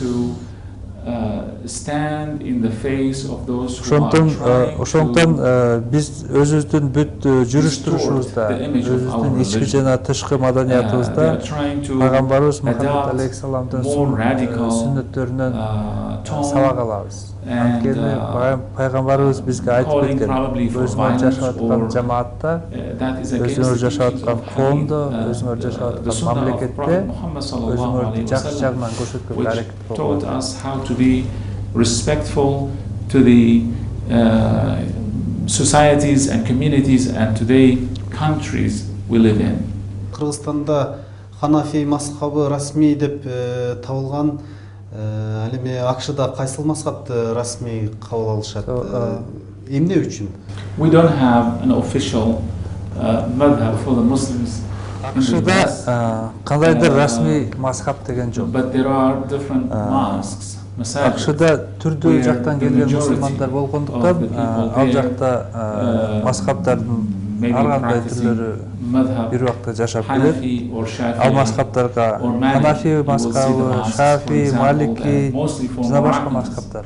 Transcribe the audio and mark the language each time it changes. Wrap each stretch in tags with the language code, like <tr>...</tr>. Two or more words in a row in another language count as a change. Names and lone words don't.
<ky>Ошондуктан биз өзүбүздүн бүт жүрүш турушубузда, өзүбүздүн ички жана тышкы маданиятыбызда пайгамбарыбыз Мухаммед алейхиссаламдын сүннөттөрүнөн сабак алабыз. Анткени пайгамбарыбыз бизге айтып кеткен, өзүңөр жашап аткан жамаатта, өзүңөр жашап аткан коомдо, өзүңөр жашап аткан мамлекетте өзүңөрдү жакшы жагынан көрсөткөнгө аракет кылыңдар.</ky> <en>Respectful to the societies and communities and to the countries we live in.</en> <ky>Кыргызстанда Ханафи мазхабы расмий деп табылган, ал эми АКШда кайсыл мазхабты расмий кабыл алышат? Эмне үчүн?</ky> <en>We don't have an official madhab for the Muslims.</en> <ky>АКШда кандайдыр расмий мазхаб деген жок.</ky> <en>But there are different mosques.</en> <ky>АКШда түрдүү жактан келген мусулмандар болгондуктан ал жакта мазхабтардын ар кандай түрлөрү бир убакта жашап келет. Ал мазхабтарга Ханафи мазхабы, Шафи, Малики жана башка мазхабтар.</ky>